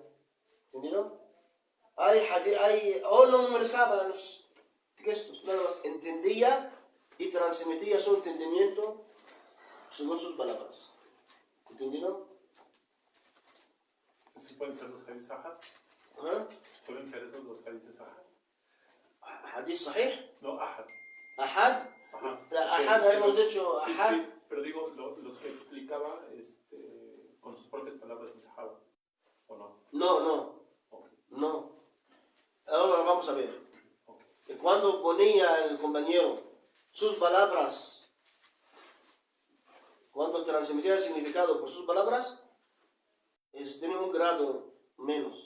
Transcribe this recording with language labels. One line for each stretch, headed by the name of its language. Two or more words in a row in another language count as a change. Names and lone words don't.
Spanish: ¿Entendido? O no memorizaba los textos, nada más entendía y transmitía su entendimiento según sus palabras. ¿Entendido? ¿Esos pueden ser los
Arabic: حديث آحاد?
Spanish: ¿Pueden ser esos los
Arabic: حديث آحاد? ¿حديث صحيح?
Spanish: No, ahad. ¿Ahad? Ajá. Ahad, hemos dicho Sí, ahad. sí, pero digo, los que explicaba con sus propias palabras el sahaba, ¿o no? No. Okay. No. Ahora vamos a ver. Okay. Cuando ponía el compañero sus palabras, cuando transmitía el significado por sus palabras, tiene un grado menos.